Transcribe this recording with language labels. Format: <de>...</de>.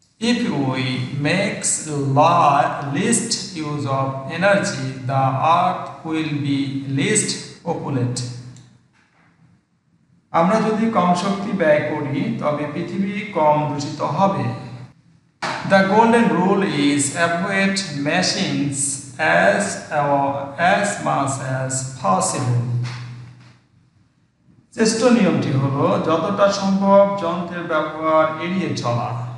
<en>If we make least use of energy, the earth will be least populated.</en> <bn>আমরা যদি কম শক্তি ব্যয় করি তবে পৃথিবী কম দূষিত হবে।</bn> <en>The golden rule is avoid machines as much as possible.</en> <bn>শ্রেষ্ঠ নিয়মটি হলো যতটা সম্ভব যন্ত্রের ব্যবহার এড়িয়ে চলা।</bn>